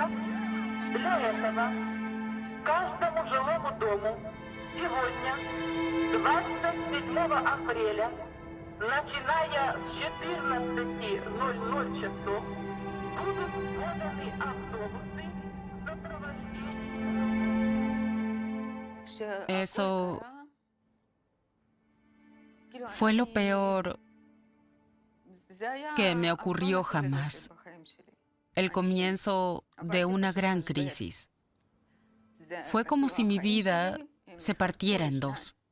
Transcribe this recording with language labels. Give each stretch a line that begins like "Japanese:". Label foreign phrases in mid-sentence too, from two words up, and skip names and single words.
Russian: Для этого каждому жилому дому сегодня, 27 апреля, начиная с 14:00 часов, будут поданы автобусы в сопровождении...
Spanish: Eso fue lo peor que me ocurrió jamás. El comienzo de una gran crisis. Fue como si mi vida se partiera en dos.